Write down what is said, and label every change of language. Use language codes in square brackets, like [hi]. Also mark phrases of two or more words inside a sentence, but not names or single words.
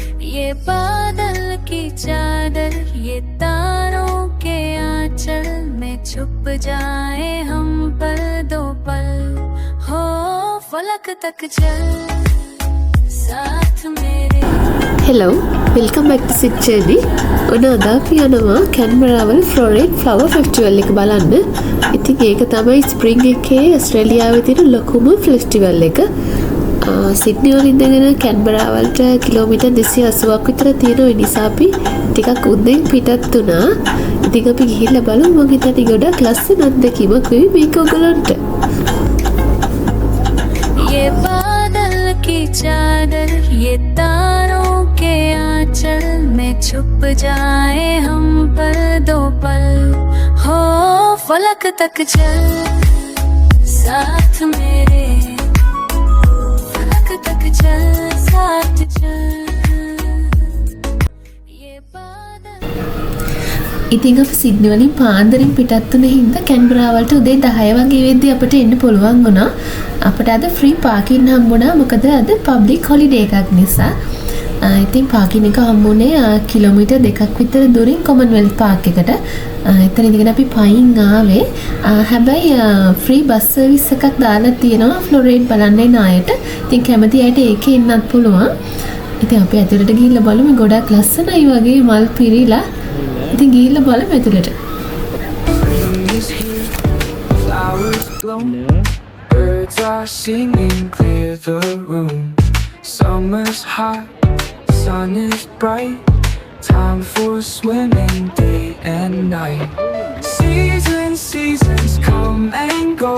[hi] ये बादल की चादर ये तारों के आंचल में छुप जाए हम पल दो पल हो फलक तक चल साथ मेरे. [en] Hello, welcome back to Sit Journey. [si] ඔන්න අද අපි යනවා කැන්බරාවල ෆ්ලොරේට් ෆ්ලවර් ෆෙස්ටිවල් එක බලන්න. ඉතින් ඒක තමයි ස්ප්‍රින්ග් එකේ ඕස්ට්‍රේලියාවේ තියෙන ලොකුම ෆෙස්ටිවල් එක. සිඩ්නි වලින් ඉඳගෙන කැන්බරාවලට කිලෝමීටර් 280ක් විතර තියෙන නිසා අපි ටිකක් උදෙන් පිටත් වුණා. ඉතින් අපි ගිහිල්ලා බලමු. මම හිතන්නේ ගොඩක් ලස්සන අත්දැකීමක් වෙයි මේක ඔයගලන්ට. [hi] ये बादल की चादर ये तारों के आंचल में छुप जाए हम पल दो पल हो फलक तक चल साथ मेरे फलक तक चल साथ चल ये बादल. [si] ඉතින් අපි සිඩ්නි වලින් පාන්දරින් පිටත් වුණ හින්දා කැන්බරාවලට උදේ 10 වගේ වෙද්දී අපිට එන්න පුළුවන් වුණා. අපිට අද [en] free parking [si] හම්බුණා. මොකද අද [en] public holiday [si] එකක් නිසා. ඉතින් පාකින් එක හම්බුනේ කිලෝමීටර් 2ක් විතර දුරින් කොමන්වෙල්ත් පාක් එකට. එතන ඉඳගෙන අපි පයින් ආවේ. හැබැයි [en] free bus service [si] එකක් දාලා තියෙනවා ෆ්ලොරේට් බලන්න එන අයට. ඉතින් කැමති අයට ඒකේ ඉන්නත් පුළුවන්. ඉතින් අපි ඇතුළට ගිහිල්ලා බලමු. ගොඩක් ලස්සනයි වගේ මල් පිරීලා. ඉතින් ගිහිල්ලා බලමු ඇතුළට. [en] Birds are singing, clear the room. Summer's hot, sun is bright. Time for swimming day and night. Seasons come and go.